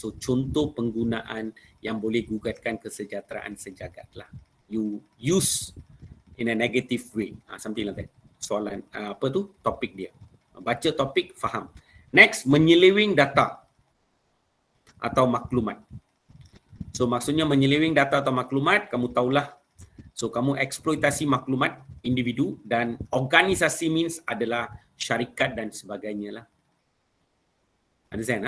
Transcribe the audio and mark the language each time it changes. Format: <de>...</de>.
<ms>So contoh penggunaan yang boleh gugatkan kesejahteraan sejagat lah.</ms> <en>You use in a negative way. Something like that.</en> <ms>Soalan, topik dia. Baca topik, faham. Next, menyeleweng data atau maklumat. So maksudnya menyeleweng data atau maklumat, kamu tahulah. So kamu eksploitasi maklumat individu dan organisasi means adalah syarikat dan sebagainya lah.</ms> <en>Understand?</en>